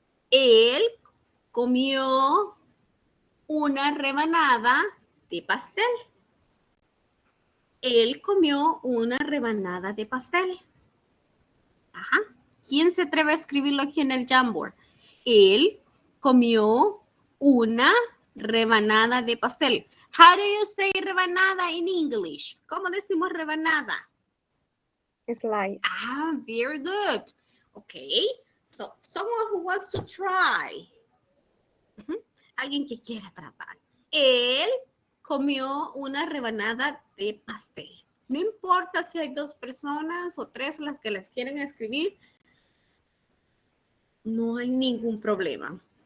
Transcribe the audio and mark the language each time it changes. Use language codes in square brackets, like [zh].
[es] Él comió una rebanada de pastel. Él comió una rebanada de pastel. Ajá. ¿Quién se atreve a escribirlo aquí en el Jamboard? Él comió una rebanada de pastel. [en] How do you say rebanada in English? [es] ¿Cómo decimos rebanada? [en] Slice. Very good. Okay. So, someone who wants to try. [es] Alguien que quiera tratar. Él comió una rebanada de pastel. No importa si hay 2 personas o 3 las que las quieren escribir. No hay ningún problema.